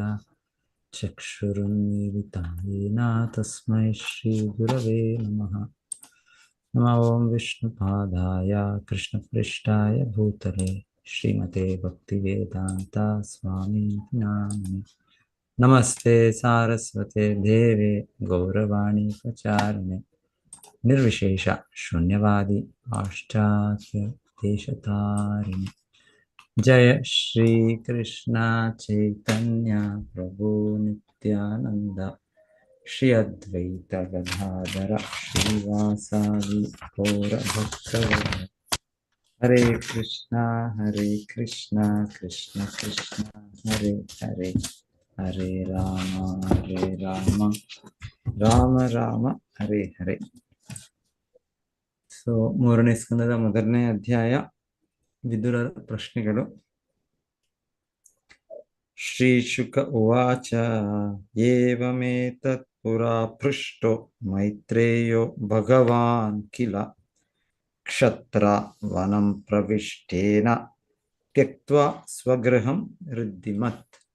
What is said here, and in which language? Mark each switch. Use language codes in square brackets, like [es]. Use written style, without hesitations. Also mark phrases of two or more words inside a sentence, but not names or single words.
[sa] ಚಕ್ಷುರುನ್ಮೀಲಿತಂ ಯೇನ ತಸ್ಮೈ ಶ್ರೀ ಗುರವೇ ನಮಃ. ನಮೋ ಓಂ ವಿಷ್ಣುಪಾದಾಯ ಕೃಷ್ಣಪೃಷ್ಠಾಯ ಭೂತಲೆ ಶ್ರೀಮತೆ ಭಕ್ತಿವೇದಾಂತ ಸ್ವಾಮಿ ನಾಮಿನೇ. ನಮಸ್ತೆ ಸಾರಸ್ವತೆ ದೇವೆ ಗೌರವಾಣಿ ಪ್ರಚಾರಿಣೆ ನಿರ್ವಿಶೇಷ ಶೂನ್ಯವಾದಿ ಪಾಶ್ಚಾತ್ಯ ದೇಶತಾರಿಣಿ. ಜಯ ಶ್ರೀ ಕೃಷ್ಣ ಚೈತನ್ಯ ಪ್ರಭು ನಿತ್ಯಾನಂದ ಶ್ರೀ ಅದ್ವೈತ ಗದಾಧರ ಶ್ರೀವಾಸಾದಿ ಗೌರ ಭಕ್ತವೃಂದ. ಹರೇ ಕೃಷ್ಣ ಕೃಷ್ಣ ಕೃಷ್ಣ ಹರೇ ಹರೇ, ಹರೇ ರಾಮ ರಾಮ ರಾಮ ಹರೇ ಹರೇ. [kn] ಸೊ 3ನೇ ಸ್ಕಂದದ 1ನೇ ಅಧ್ಯಾಯ, ವಿದುರರ ಪ್ರಶ್ನೆಗಳು. [sa] ಶ್ರೀ ಶುಕ ಉವಾಚ ಏವಮೇತತ್ ಪುರಾ ಪೃಷ್ಟೋ ಮೈತ್ರೇಯೋ ಭಗವಾನ್ ಕಿಲ ಕ್ಷತ್ರ ವನಂ ಪ್ರವಿಷ್ಟೇನ ತ್ಯಕ್ತ್ವಾ ಸ್ವಗೃಹಂ ಋದ್ಧಿಮತ್.